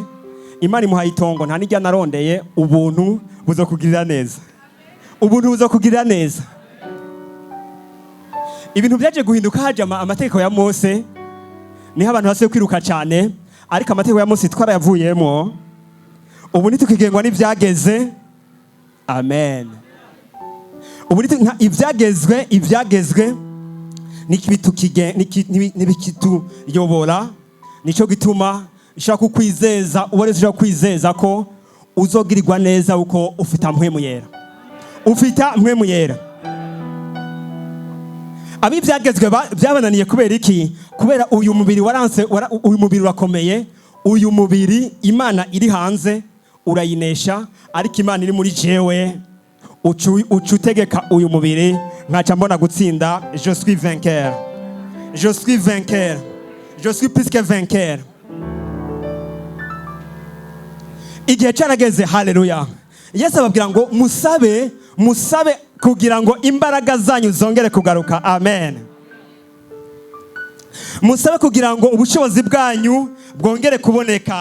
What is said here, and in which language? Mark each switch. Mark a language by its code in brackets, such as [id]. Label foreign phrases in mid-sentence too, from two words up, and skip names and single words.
[rn] Imana imuhaye itongo nta nijya narondeye, ubuntu buzokugirira neza. Ubuntu buzokugirira neza. Ibintu byaje guhinduka haje amategeko ya Mose. Niho abantu base kwiruka cyane, ariko amategeko ya Mose twarayavuyemo. Ubu nitukigengwa n'ibyageze. Amen. Ubu ibyagezwe nibikitu yobora, nico gituma ishaka kukwizeza, ubareze ushaka kwizeza ko uzogirirwa neza uko ufita Mpwemu Yera. Ufita Mpwemu Yera. Abi byagezwe byabananiye kubera iki? Kubera uyu mubiri waranse, uyu mubiri urakomeye, uyu mubiri Imana iri hanze urayinesha, ariko Imana iri muri jewe ucutegeka uyu mubiri nkaca mbona gutsinda. [fr] Je suis vainqueur. Je suis vainqueur. Je suis plus que vainqueur. [rn] Igihe cyarageze, haleluya. Yesu ababwira ngo musabe kugira ngo imbaraga zanyu zongere kugaruka. Amen. Musabe kugira ngo ubushobozi bwanyu bwongere kuboneka.